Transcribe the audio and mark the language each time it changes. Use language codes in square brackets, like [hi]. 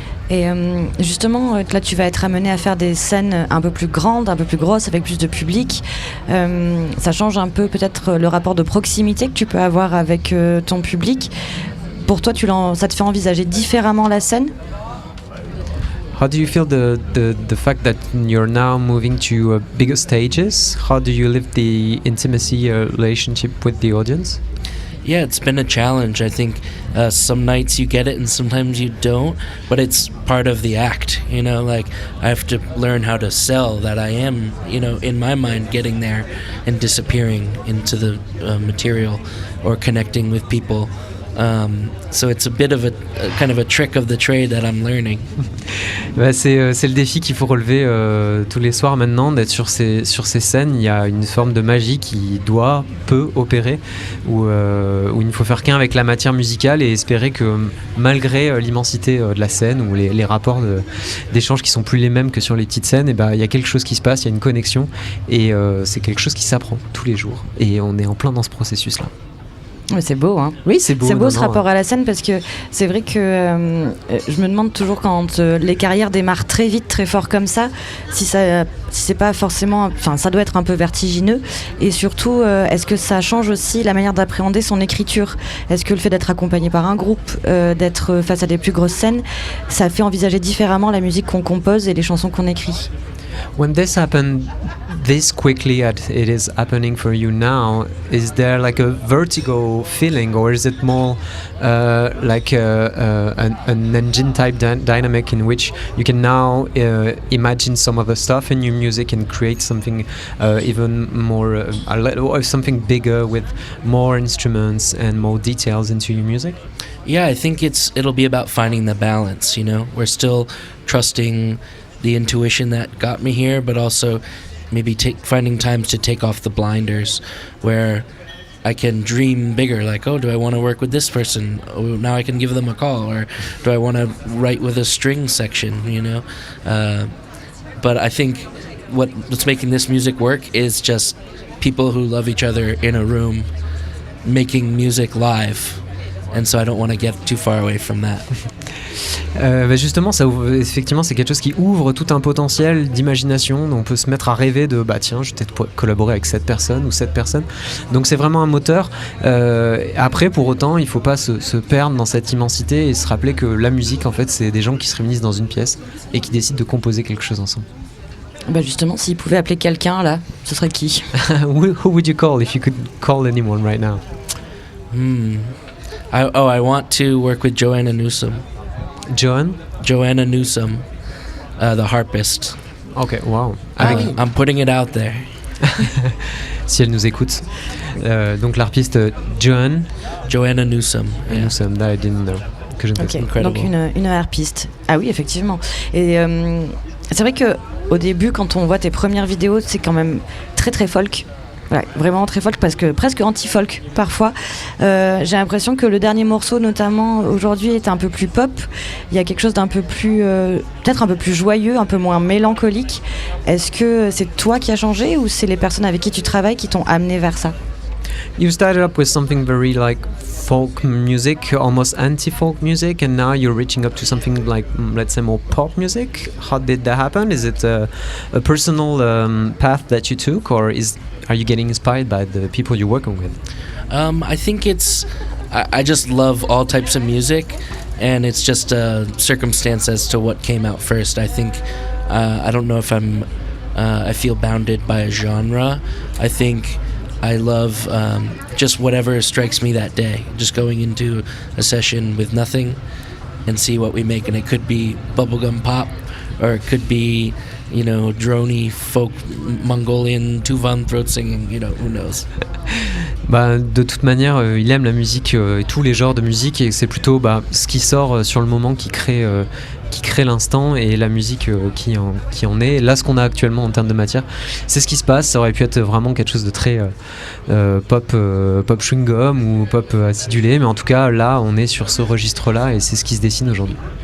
[fr] Et justement, là, tu vas être amené à faire des scènes un peu plus grandes, un peu plus grosses, avec plus de public. Ça change un peu peut-être le rapport de proximité que tu peux avoir avec ton public. Pour toi, ça te fait envisager différemment la scène? [en] How do you feel the fact that you're now moving to bigger stages? How do you live the intimacy relationship with the audience? Yeah, it's been a challenge. I think some nights you get it and sometimes you don't, but it's part of the act, you know, like I have to learn how to sell that I am, you know, in my mind getting there and disappearing into the material or connecting with people. So it's a bit of a kind of a trick of the trade that I'm learning. [fr] C'est le défi qu'il faut relever tous les soirs maintenant, d'être sur ces scènes. Il y a une forme de magie qui peut opérer, où il ne faut faire qu'un avec la matière musicale et espérer que malgré l'immensité de la scène ou les rapports d'échange qui sont plus les mêmes que sur les petites scènes, il y a quelque chose qui se passe, il y a une connexion, et c'est quelque chose qui s'apprend tous les jours, et on est en plein dans ce processus-là. Mais c'est beau, hein. Oui, c'est beau. C'est beau ce rapport à la scène, parce que c'est vrai que je me demande toujours quand les carrières démarrent très vite, très fort comme ça, si c'est pas forcément, enfin ça doit être un peu vertigineux, et surtout est-ce que ça change aussi la manière d'appréhender son écriture? Est-ce que le fait d'être accompagné par un groupe, d'être face à des plus grosses scènes, ça fait envisager différemment la musique qu'on compose et les chansons qu'on écrit? [en] When this happened this quickly as it is happening for you now, is there like a vertigo feeling, or is it more like an engine type dynamic in which you can now imagine some other stuff in your music and create something even more or something bigger with more instruments and more details into your music? Yeah, I think it'll be about finding the balance, you know. We're still trusting the intuition that got me here, but also maybe finding times to take off the blinders where I can dream bigger, like, oh, do I want to work with this person? Oh, now I can give them a call. Or do I want to write with a string section, you know? But I think what's making this music work is just people who love each other in a room making music live. And so I don't want to get too far away from that. [fr] Justement, effectivement, c'est quelque chose qui ouvre tout un potentiel d'imagination. On peut se mettre à rêver de tiens, je vais peut-être collaborer avec cette personne ou cette personne. Donc c'est vraiment un moteur. Après, pour autant, il ne faut pas se perdre dans cette immensité et se rappeler que la musique, en fait, c'est des gens qui se réunissent dans une pièce et qui décident de composer quelque chose ensemble. Justement, s'ils pouvaient appeler quelqu'un là, ce serait qui? [en] Who would you call if you could call anyone right now? I want to work with Joanna Newsom. Joanna Newsom, the harpist. Ok, wow. I'm putting it out there. [fr] Si elle nous écoute. Donc l'arpiste Joanna Newsom. [en] Yeah. Newsom, that I didn't know. [fr] Que je ne sais pas. Donc une harpiste. Ah oui, effectivement. Et c'est vrai que au début, quand on voit tes premières vidéos, c'est quand même très très folk. Ouais, vraiment très folk, parce que presque anti-folk parfois. J'ai l'impression que le dernier morceau, notamment aujourd'hui, est un peu plus pop. Il y a quelque chose d'un peu plus, peut-être un peu plus joyeux, un peu moins mélancolique. Est-ce que c'est toi qui as changé ou c'est les personnes avec qui tu travailles qui t'ont amené vers ça? [en] You started up with something very like folk music, almost anti-folk music, and now you're reaching up to something like, let's say, more pop music. How did that happen? Is it a personal path that you took, or are you getting inspired by the people you're working with? I think I just love all types of music, and it's just a circumstance as to what came out first. I think I don't know if I feel bounded by a genre. I think I love just whatever strikes me that day. Just going into a session with nothing and see what we make. And it could be bubblegum pop, or it could be, droney folk Mongolian Tuvan throat singing, who knows. [fr] De toute manière, il aime la musique et tous les genres de musique, et c'est plutôt ce qui sort sur le moment qui crée l'instant, et la musique qui en est. Là, ce qu'on a actuellement en termes de matière, c'est ce qui se passe. Ça aurait pu être vraiment quelque chose de très pop chewing-gum ou pop acidulé, mais en tout cas, là, on est sur ce registre-là, et c'est ce qui se dessine aujourd'hui.